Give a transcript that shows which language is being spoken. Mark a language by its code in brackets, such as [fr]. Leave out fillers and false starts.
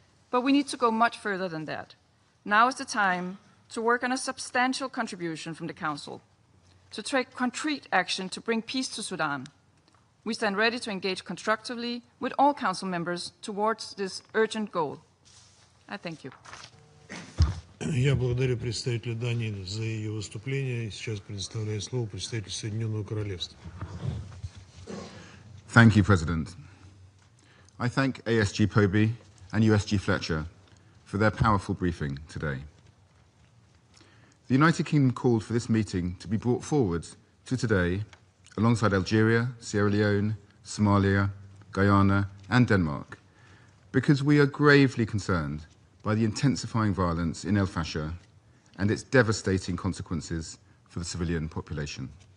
[en] But we need to go much further than that. Now is the time to work on a substantial contribution from the Council, to take concrete action to bring peace to Sudan. We stand ready to engage constructively with all Council members towards this urgent goal. I thank you. [ru] Я благодарю представителя Дании за ее выступление. Сейчас предоставляю слово представителю Соединенного Королевства. [en] Thank you, President. I thank ASG Poby and USG Fletcher for their powerful briefing today. The United Kingdom called for this meeting to be brought forward to today alongside Algeria, Sierra Leone, Somalia, Guyana, and Denmark, because we are gravely concerned by the intensifying violence in al-Fashir and its devastating consequences for the civilian population.